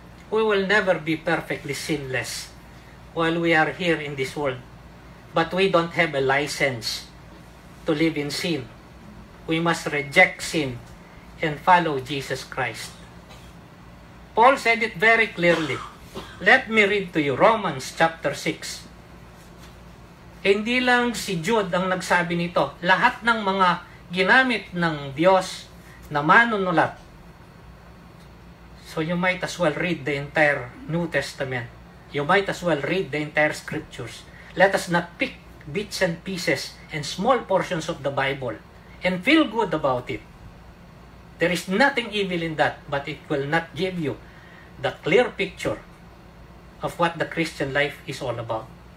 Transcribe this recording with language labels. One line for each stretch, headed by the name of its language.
English: We will never be perfectly sinless while we are here in this world. But we don't have a license to live in sin. We must reject sin and follow Jesus Christ. Paul said it very clearly. Let me read to you Romans chapter 6.
Filipino: Hindi lang si Jude ang nagsabi nito. Lahat ng mga ginamit ng Diyos na manunulat
English: So you might as well read the entire New Testament. You might as well read the entire scriptures. Let us not pick bits and pieces and small portions of the Bible and feel good about it. There is nothing evil in that, but it will not give you the clear picture of what the Christian life is all about.